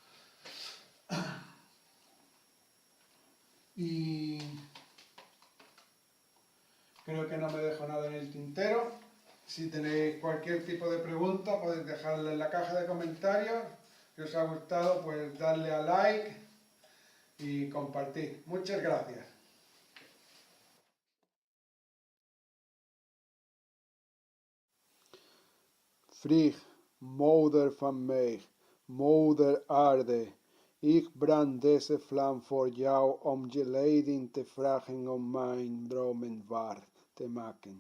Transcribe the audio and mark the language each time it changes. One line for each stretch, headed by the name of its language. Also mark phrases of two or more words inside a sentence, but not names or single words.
Spanish: Y creo que no me dejo nada en el tintero. Si tenéis cualquier tipo de pregunta, podéis dejarla en la caja de comentarios. Si os ha gustado, pues darle a like y compartir. Muchas gracias.
Dutch: Frigg, moeder van mij, moeder aarde, ik brand deze vlam voor jou om je leden te vragen om mijn dromen waar te maken.